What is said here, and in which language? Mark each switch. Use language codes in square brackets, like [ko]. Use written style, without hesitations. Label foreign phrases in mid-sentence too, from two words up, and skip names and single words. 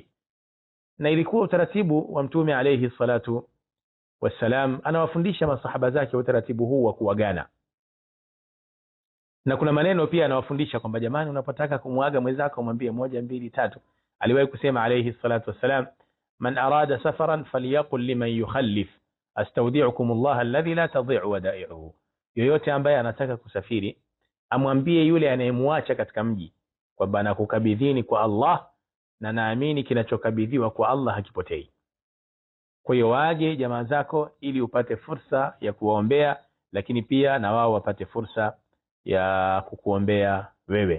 [sw] Na ilikuwa utaratibu wa Mtume [ar] عليه الصلاة والسلام, [sw] anawafundisha masahaba zake utaratibu huu wa kuagana. Na kuna maneno pia anawafundisha kwamba jamani, unapotaka kumuaga mwenzako mwambie 1 2 3. Aliwahi kusema [ar] عليه الصلاة والسلام من أراد سفرا فليقل لمن يخلف أستودعكم الله الذي لا تضيع ودائعه. [sw] Yoyote ambaye anataka kusafiri amwambie yule anayemwacha katika mji kwamba nakukabidhini kwa Allah na naamini kinachokabidhiwa kwa Allah hakipotei. Kwa hiyo waage jamaa zako ili upate fursa ya kuwaombea, lakini pia na wao wapate fursa ya kukuombea wewe.